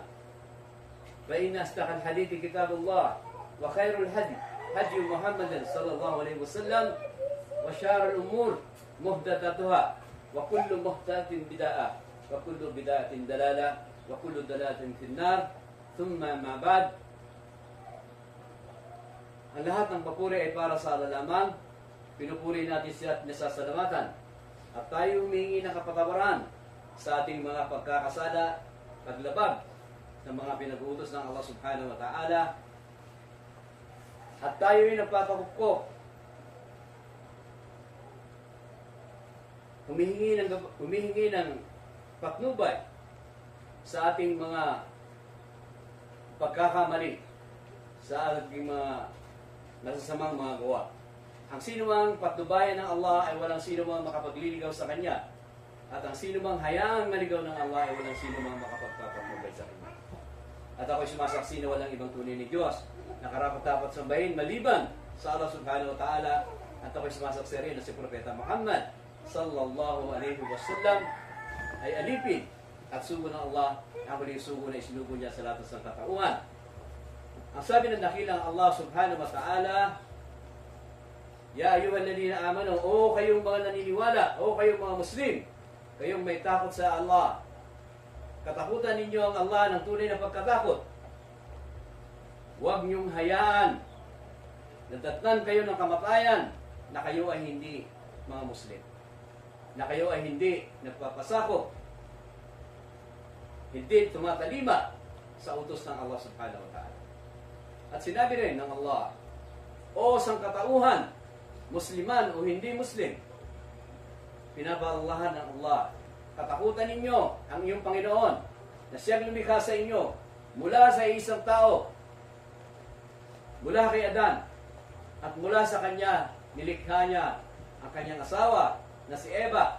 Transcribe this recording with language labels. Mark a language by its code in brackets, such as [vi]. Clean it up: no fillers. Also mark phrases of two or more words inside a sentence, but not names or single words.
[ar] فإن أصدق الحديث كتاب الله وخير الهدي هدي محمد صلى الله عليه وسلم وشر الأمور محدثاتها وكل محدثة بدعة وكل بدعة ضلالة وكل ضلالة في النار. ثم ما بعد, [tl] ang lahat ng papuri ay para sa Allah lamang. Pinupuri natin siya at nasasalamatan at tayo humingi ng kapatawaran sa ating mga pagkakasala, paglabag ng mga pinag-uutos ng Allah [ar] سبحانه وتعالى, [tl] at tayo ay nagpapakupko, humihingi ng patnubay sa ating mga pagkakamali, sa ating mga nasasamang mga gawa. Ang sino mang patnubayan ng Allah ay walang sino mang makapagliligaw sa Kanya, at ang sino mang hayaang maligaw ng Allah ay walang sino mang makapagpapatnubay sa Kanya. At ako'y sumasaksi na walang ibang tunay ni Diyos na karapat-dapat sambahin maliban sa Allah [ar] سبحانه وتعالى, [tl] at ako'y sumasaksi rin na si Propeta Muhammad [ar] صلى الله عليه وسلم [tl] ay alipin at sugo ng Allah, ang huling sugo na isinugo niya sa lahat ng katauhan. Ang sabi ng dakilang Allah [ar] سبحانه وتعالى يا أيها الذين آمنوا, [tl] o kayong mga naniniwala, o kayong mga Muslim, kayong may takot sa Allah, katakutan ninyo ang Allah ng tunay na pagkatakot. Huwag niyong hayaan na datnan kayo ng kamatayan na kayo ay hindi mga Muslim, na kayo ay hindi nagpapasakop, hindi tumatalima sa utos ng Allah [ar] سبحانه وتعالى. [tl] At sinabi rin ng Allah, o sangkatauhan, Musliman o hindi Muslim, pinapaallahan ng Allah, katakutan ninyo ang iyong Panginoon na siyang lumikha sa inyo mula sa isang tao, mula kay Adan At mula sa kanya, nilikha niya ang kanyang asawa na si Eva.